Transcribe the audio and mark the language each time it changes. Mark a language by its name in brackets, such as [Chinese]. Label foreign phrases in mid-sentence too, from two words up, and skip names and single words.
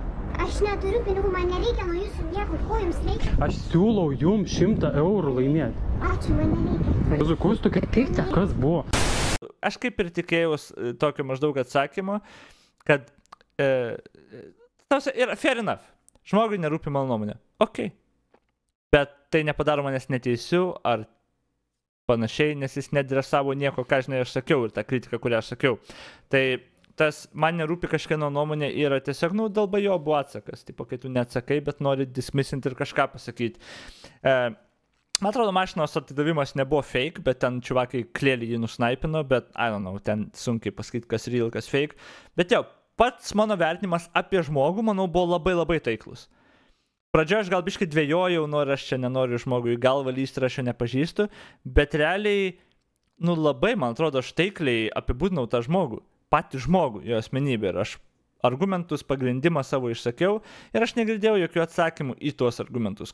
[Lithuanian] Aš neturiu pinigų, man nereikia nuo jūsų nieko, ko jums reikia? Aš siūlau jums 100 eurų laimėti. Ačiū, man nereikia. Kas tokia pikta? Kas buvo? Aš kaip ir tikėjaus tokio maždaug atsakymo, kad yra [English] fair enough. [Lithuanian] Žmogui nerūpi mano nuomonė. Ok. Bet tai nepadaro manęs neteisiu ar panašiai, nes jis nedresavo nieko, ką žinai aš sakiau ir tą kritiką, kurią aš sakiau. Tai tas man nerūpi kažkieno nuomonė yra tiesiog, nu, dalba jo buvo atsakas. Tipo, kai tu neatsakai, bet nori dismisinti ir kažką pasakyti. Man atrodo, mašinos atidavimas nebuvo fake, bet ten čiuvakai klėlį jį nusnaipino, bet, [English] I don't know, [Lithuanian] ten sunkiai pasakyti, kas real, kas fake. Bet jau, pats mano vertinimas apie žmogų, manau, buvo labai taiklus. Pradžioje aš gal biškai dvejojau, nors aš čia nenoriu žmogui į galvą lysti ir aš jo nepažįstu, bet realiai, nu labai, man atrodo, aš taikliai apibūdinau tą žmogų, patį žmogų, jo asmenybę ir aš argumentus, pagrindimą savo išsakiau ir aš negirdėjau jokių atsakymų į tuos argumentus.